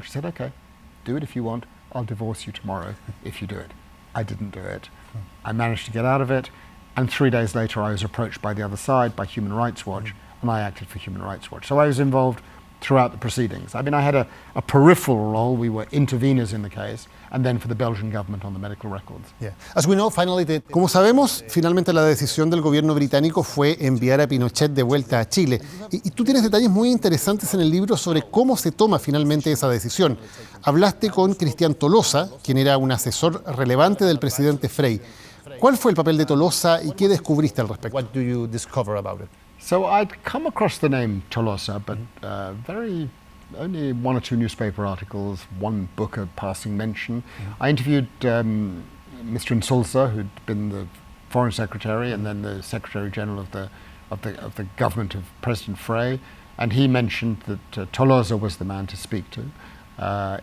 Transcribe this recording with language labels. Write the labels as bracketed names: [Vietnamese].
[English] She said, okay, do it if you want. I'll divorce you tomorrow if you do it. I didn't do it. I managed to get out of it, And 3 days later, I was approached by the other side, by Human Rights Watch, and I acted for Human Rights Watch. So I was involved throughout the proceedings. I mean, I had a peripheral role. We were interveners in the case, and then for the Belgian government on the medical records. Yeah. As we know, finally, [Spanish] como sabemos, finalmente la decisión del gobierno británico fue enviar a Pinochet de vuelta a Chile. Y tú tienes detalles muy interesantes en el libro sobre cómo se toma finalmente esa decisión. Hablaste con Cristian Tolosa, quien era un asesor relevante del presidente Frey. ¿Cuál fue el papel de Tolosa y qué descubriste al respecto? [English] What do you discover about it? So I'd come across the name Tolosa, but only 1 or 2 newspaper articles, 1 book of passing mention. I interviewed Mr. Insulza, who'd been the Foreign Secretary and then the Secretary General of the government of President Frey, and he mentioned that Tolosa was the man to speak to.